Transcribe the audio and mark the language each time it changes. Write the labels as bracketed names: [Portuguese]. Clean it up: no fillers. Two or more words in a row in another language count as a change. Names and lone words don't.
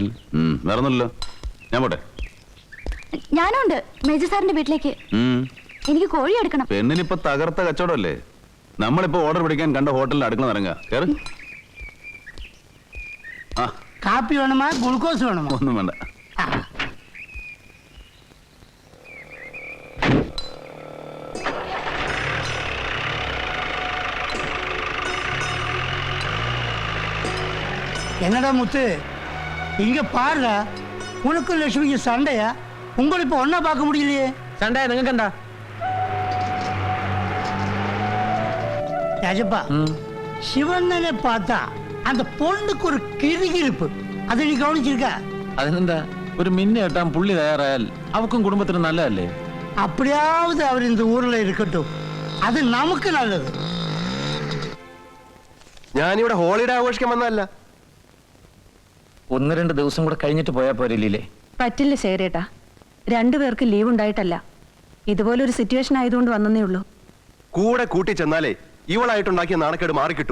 [Malayalam] വേറൊന്നുമില്ലല്ലോ, ഞാൻ പോട്ടെ. ഞാനുണ്ട് മേജർ സാറിന്റെ വീട്ടിലേക്ക്. എനിക്ക് കോഴി എടുക്കണം. പെണ്ണിനിപ്പോ തകർത്ത കച്ചവടമല്ലേ. നമ്മളിപ്പോ ഓർഡർ പിടിക്കാൻ കണ്ട ഹോട്ടലിൽ അടുക്കള ഇറങ്ങുക. കേറ്. ആ, കാപ്പി വേണമാ ഗ്ലൂക്കോസ് വേണമോ? ഒന്നും വേണ്ട. [Tamil] என்னடா முத்து, இங்க பாருடா, உனக்கு லட்சுமிக்கு சண்டையா? உங்களை இப்ப ஒன்னா பார்க்க முடியலையே. [Malayalam] சண்டை നിങ്ങൾക്ക് എന്താ? [Tamil] രാജപ്പാ, ശിവണ്ണനെ பார்த்தா அந்த பொண்ணுக்கு ஒரு கிறுகிறுப்பு. அதை நீ கவனிச்சிருக்க? [Malayalam] അതിനെന്താ, ഒരു മിന്നു കെട്ടാൻ പുള്ളി തയ്യാറായാൽ അവക്കും കുടുംബത്തിനും നല്ലതല്ലേ? [Tamil] அப்படியாவது அவர் இந்த ஊர்ல இருக்கட்டும், அது நமக்கு நல்லது. [Malayalam] ഞാനിവിടെ ഹോളിഡേ ആഘോഷിക്കാൻ വന്നതല്ല. ഒന്ന് രണ്ട് ദിവസം കൂടെ കഴിഞ്ഞിട്ട് പോയാൽ പോരല്ലേ? പറ്റില്ല ശേരേട്ടാ, രണ്ടുപേർക്ക് ലീവ് ഉണ്ടായിട്ടല്ല, ഇതുപോലൊരു സിറ്റുവേഷൻ ആയതുകൊണ്ട് വന്നേ ഉള്ളൂ. കൂടെ കൂട്ടി ചെന്നാലേ ഇവളായിട്ടുണ്ടാക്കിയ നാണക്കേട് മാറിക്കിട്ടു.